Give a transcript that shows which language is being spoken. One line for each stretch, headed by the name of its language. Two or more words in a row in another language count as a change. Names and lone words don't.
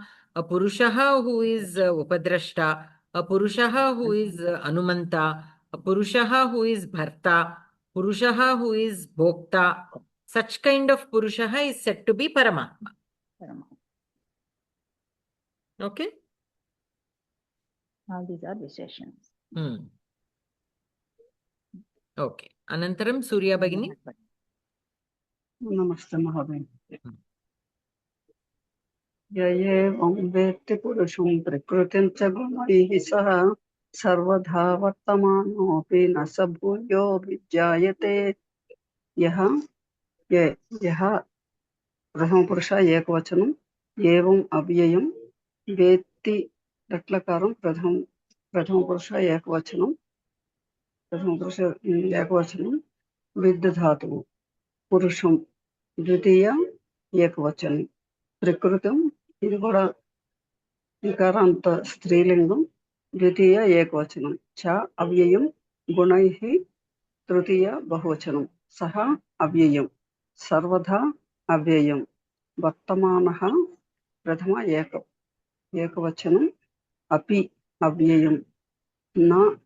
English: A Purushaha who is Upadrashta, a Purushaha who is Anumanta, a Purushaha who is Bharta, Purushaha who is Bhokta. Such kind of Purushaha is said to be Paramatma. Okay? All these are Visheshanas. Okay.
Sanskrit: अनन्तरम सूर्य भगिनी.
Hindi: नमस्ते महाभाई.
Sanskrit: यएवं वेत्ति पुरुषं प्रकृतिं च गुणैः सह सर्वधा वर्तमानोपि न सभूयो विजायते. Yaha प्रथम पुरुष एकवचनम एवं अव्ययम वेत्ति रट्लकारम प्रथम पुरुष एकवचनम विद्ध धातु पुरुषम द्वितीय एकवचन ప్రకృతం
Telugu: ఇది కూడా
Sanskrit: వికారాంత స్త్రీలింగం ద్వితీయ ఏకవచనం చ అవ్యయం గుణైః తృతీయ బహువచనం సహ అవ్యయం సర్వదా అవ్యయం వర్తమానః ప్రథమ ఏకవచనం అపి అవ్యయం నా